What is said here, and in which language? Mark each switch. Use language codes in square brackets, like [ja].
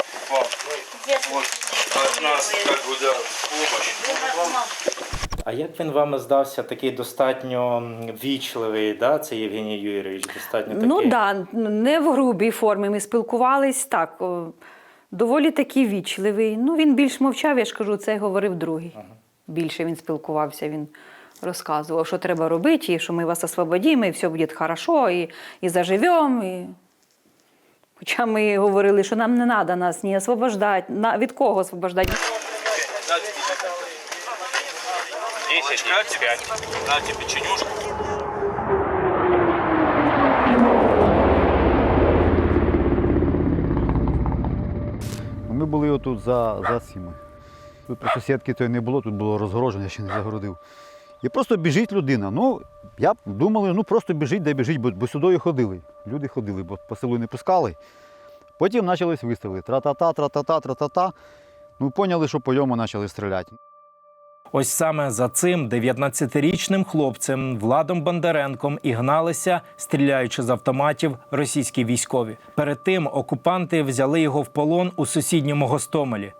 [ru] Вот от нас, как бы, да, помощь. [uk] А як він вам здався, такий достатньо вічливий, да? Це Євгеній Юрійович, достатньо такий? Ну так, не в грубій формі. Ми спілкувались так, доволі такий вічливий. Ну, він більш мовчав, я ж кажу, це говорив другий. Ага. Більше він спілкувався, він розказував, що треба робити, і що ми вас освободимо, і все буде хорошо, і заживемо. І... Хоча ми говорили, що нам не треба нас ні освобождати. Від кого освобождати? 10, 5. Дайте печенюшку. Ми були отут за цими. Тут просто сітки тої не було, тут було розгорожено, я ще не загородив. І просто біжить людина. Ну, я думали, ну просто біжить, де біжить, бо сюди і ходили. Люди ходили, бо по селу не пускали. Потім почались вистріли. Тра-та-та, тра-та-та, тра-та-та. Ну, поняли, що по йому почали стріляти. Ось саме за цим 19-річним хлопцем Владом Бондаренком і гналися, стріляючи з автоматів, російські військові. Перед тим окупанти взяли його в полон у сусідньому Гостомелі.